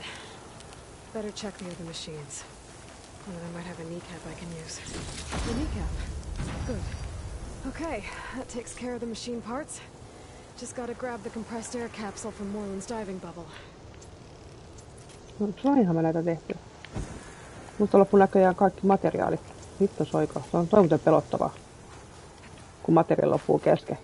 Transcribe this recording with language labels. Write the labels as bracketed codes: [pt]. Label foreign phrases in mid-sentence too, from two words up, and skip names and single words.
[en] Better check the other machines. One of them might have a kneecap I can use. A kneecap. Good. Okay, that takes care of the machine parts. Just gotta grab the compressed air capsule from Moreland's diving bubble. [fi] No, sainhan mä näitä tehty. Musta loppu näköjään kaikki materiaalit. Vittu soiko. Se on muuten pelottavaa. Kun materiaali loppuu kesken.